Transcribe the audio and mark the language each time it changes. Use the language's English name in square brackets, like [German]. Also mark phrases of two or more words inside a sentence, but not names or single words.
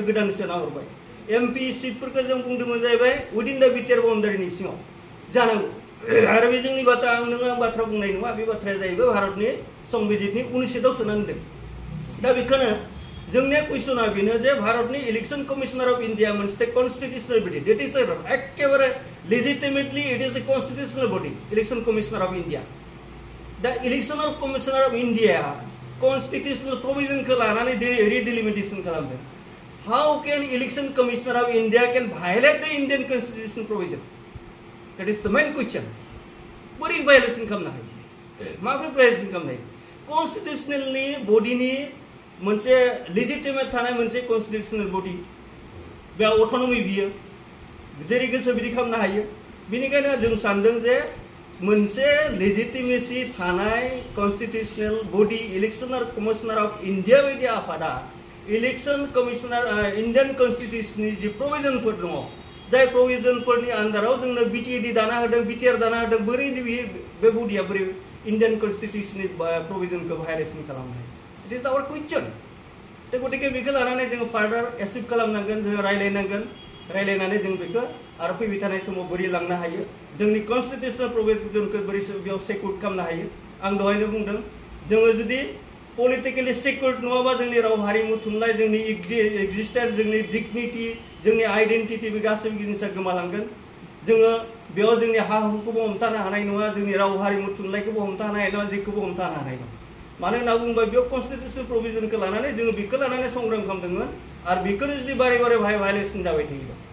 [Bodo] गोदान सोना हरबाय एमपि सिटफोरखौ जों बुंदोंमोन जाहैबाय [English] within the BTR boundaryनि [Bodo] सिङाव जानांगौ आरो बे जोंनि बाथ्रा आं बाथ्रा बुंनाय नङा बे बाथ्राया जाहैबाय भारतनि संबिजितनि 19 सोनानै दोन दा बेखौनो जोंनि कुइसना बेनो जे भारतनि [English] Election Commissioner of India [Bodo] मोनसे [English] constitutional body that is [Bodo] एकेबारे [English] legitimately it is a constitutional body Election Commissioner of India दा Election Commissioner of India constitutional provisionखौ [Bodo] लानानै रिडेलिमिटेसन खालामदों [English] how can Election Commissioner of India can violate the Indian constitutional provision that is the main question [Bodo] बोरै वायलेसन खालामनो हायो माबोरै वायलेसन खालामनो हायो [English] constitutionalनि bodyनि [Bodo] मोनसे लेजिटिमेट थानाय मोनसे [English] constitutional body [Bodo] बे अट'नमी बियो जेरै गोसो बिदि खालामनो हायो बेनिखायनो जों सानदों जे मोनसे लेजिटिमेसि थानाय [English] constitutional body Election Commissioner of India [Bodo] बायदि आफादा [English] Election Commissioner Indian Constitutionनि [Bodo] जि प्रोविजनफोर दङ जाय प्रोविजनफोरनि आन्दाराव जोंनो बिटिएडि दाना होदों बिटिआर दाना होदों बोरै बे बडिया बोरै [English] Indian Constitutionनि [Bodo] प्रोविजनखौ भायलेसन खालामनो हायो [English] it is our question [Bodo] दा गतिके बेखौ लानानै जोङो [English] further achieve [Bodo] खालामनांगोन जोङो रायलायनानै जों बेखौ आरो फैबाय थानाय समाव बोरै लांनो हायो जोंनि [English] constitutional provisionखौ [Bodo] बोरै बेयाव सेक्युर खालामनो हायो आं दहायनो बुंदों जोङो जुदि [English] politically secured [Bodo] नङाबा जोंनि राव हारिमु थुनलाइ जोंनि एक्जिस्टेन्स जोंनि डिगनिटि जोंनि आइडेन्टिटि बे गासैबो जिनिसा गोमालांगोन जोङो बेयाव जोंनि हा हुखौबो हमथानो हानाय नङा जोंनि राव हारिमु थुनलाइखौबो हमथानो हानाय नङा जेखौबो हमथानो हानाय नङा मानो होनना बुङोबा बेयाव [English] constitutional provisionखौ [Bodo] लानानै जोङो बेखौ लानानै संग्राम खालामदोंमोन आरो बेखौनो जुदि बारे बारे भायलेसन जाबाय थायोबा